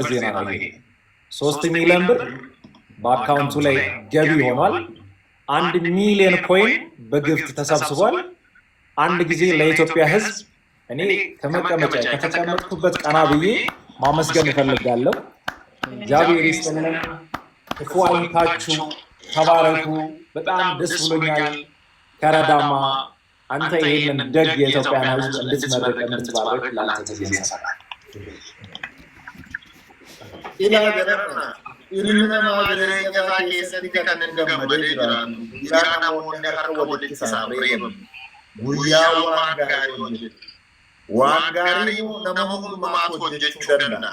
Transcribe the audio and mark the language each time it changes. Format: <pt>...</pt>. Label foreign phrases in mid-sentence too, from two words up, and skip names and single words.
<am>ዜና ነው ይሄ። 3 ሚሊዮን ብር በአካውንቱ ላይ ገቢ ሆኗል። 1 ሚሊዮን ኮይን በግፍት ተሰብስቧል። አንድ ጊዜ ለኢትዮጵያ ሕዝብ እኔ ከመቀመጫ ከተቀመጥኩበት ቀና ብዬ ማመስገን እፈልጋለሁ። እግዚአብሔር ይስጥልን፣ ክፉ አይንካችሁ፣ ተባረኩ። በጣም ደስ ብሎኛል። ከረዳማ አንተ ይሄንን ደግ የኢትዮጵያን ሕዝብ እንድትመርቅ እንድትባረክ ላንተ ተገኝተህ</am> <om>ilma jireenya isaa keessatti kan hin gammadee jiraatu guyyaa namoonni harka walitti isaan reebamu guyyaa waan gaarii hojjetu waan gaarii nama hundumaatu hojjechuu danda'a.</om>